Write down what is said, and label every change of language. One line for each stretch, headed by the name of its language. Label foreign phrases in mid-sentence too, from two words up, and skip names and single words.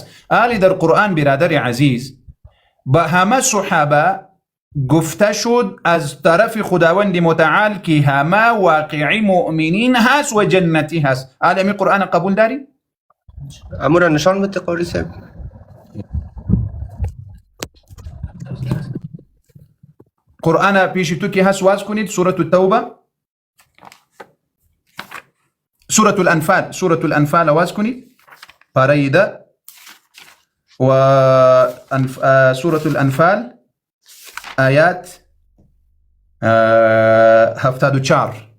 Persian: در قرآن برادر عزیز با همه صحابه گفته شد از طرف خداوند متعال که همه واقعی مؤمنین هست و جنتی هست. امی قرآن قبول داری؟ امور نشان بده قاری صاحب. قرآن پیش تو که هست واز کنید. سورة التوبه، سورة الانفال واز کنید. پاره ده و سورة الانفال آیات 74.